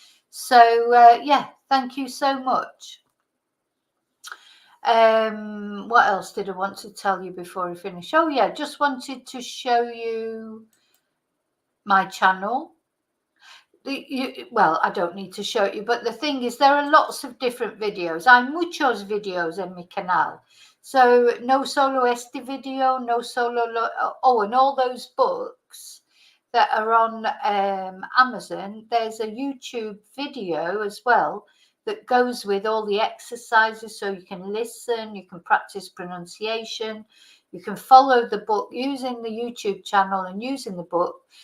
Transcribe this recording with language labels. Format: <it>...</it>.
<en>So, yeah, thank you so much. What else did I want to tell you before I finish? Oh, yeah, just wanted to show you my channel. well, I don't need to show you, but the thing is, there are lots of different videos.</en> <es>Hay muchos videos en mi canal.</es> <en>So</en> <es>no solo este video, no solo</es> <en>and all those books that are on Amazon. There's a YouTube video as well that goes with all the exercises, so you can listen, you can practice pronunciation, you can follow the book using the YouTube channel and using the book.</en>